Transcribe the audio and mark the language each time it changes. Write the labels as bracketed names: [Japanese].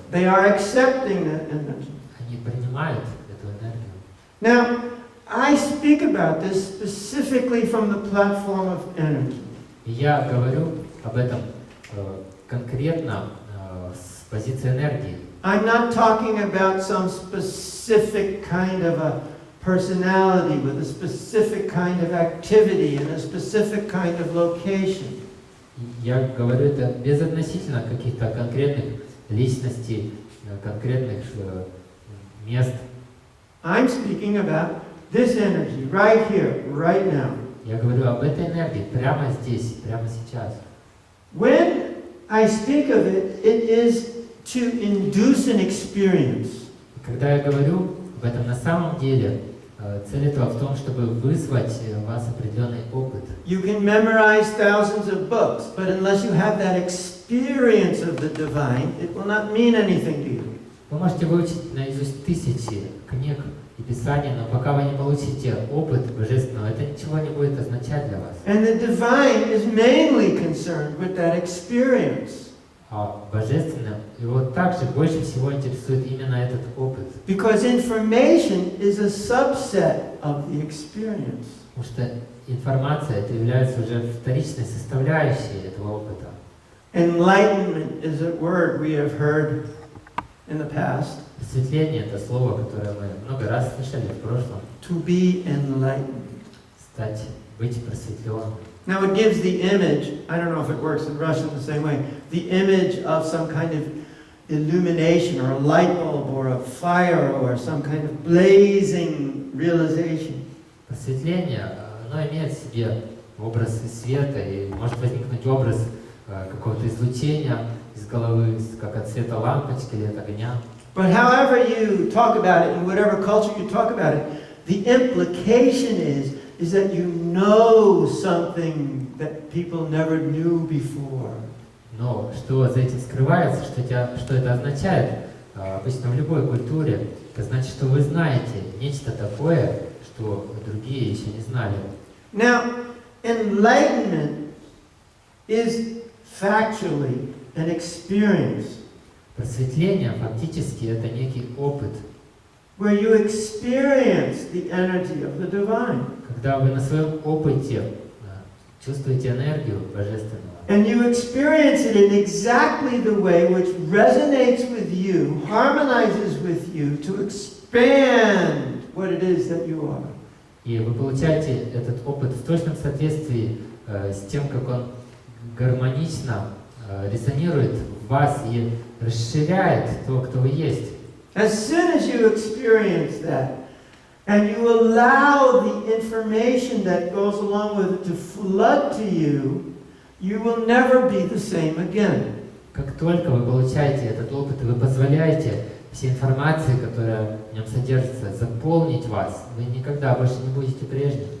[English] They are accepting that energy. [Russian] Они принимают эту энергию. [English] Now, I speak about this specifically from the platform of energy. [Russian] И я говорю об этом конкретно с позиции энергии. [English] I'm not talking about some specific kind of a personality with a specific kind of activity in a specific kind of location. [Russian] Я говорю это безотносительно каких-то конкретных личностей, конкретных мест. [English] I'm speaking about this energy right here, right now. [Russian] Я говорю об этой энергии прямо здесь, прямо сейчас. [English] When I speak of it, it is to induce an experience. [Russian] Когда я говорю об этом, на самом деле Цель этого в том, чтобы вызвать в вас определенный опыт. [English] You can memorize thousands of books, but unless you have that experience of the divine, it will not mean anything to you. [Russian] Вы можете выучить наизусть тысячи книг и писаний, но пока вы не получите опыт божественного, это ничего не будет означать для вас. [English] And the divine is mainly concerned with that experience. [Russian] А божественным его также больше всего интересует именно этот опыт. [English] Because information is a subset of the experience. [Russian] Потому что информация это является уже вторичной составляющей этого опыта. [English] Enlightenment is a word we have heard in the past. [Russian] Просветление это слово, которое мы много раз слышали в прошлом. [English] To be enlightened. [Russian] Быть просветленным. [English] Now it gives the image, I don't know if it works in Russian the same way, the image of some kind of illumination or a light bulb or a fire or some kind of blazing realization. [Russian] Просветление, оно имеет в себе образ света, и может возникнуть образ какого-то излучения из головы, как от света лампочки или от огня. [English] But however you talk about it, in whatever culture you talk about it, the implication is that you know something that people never knew before. [Russian] Но что за этим скрывается, что это означает, обычно в любой культуре, это значит, что вы знаете нечто такое, что другие еще не знали. [English] Now, enlightenment is factually an experience. [Russian] Просветление фактически это некий опыт, [English] where you experience the energy of the divine. [Russian] Когда вы на своем опыте чувствуете энергию божественного. [English] And you experience it in exactly the way which resonates with you, harmonizes with you to expand what it is that you are. [Russian] И вы получаете этот опыт в точном соответствии с тем, как он гармонично резонирует в вас и расширяет то, кто вы есть. [English] As soon as you experience that, and you allow the information that goes along with it to flood to you, you will never be the same again. [Russian] Как только вы получаете этот опыт, и вы позволяете всей информации, которая в нем содержится, заполнить вас, вы никогда больше не будете прежним.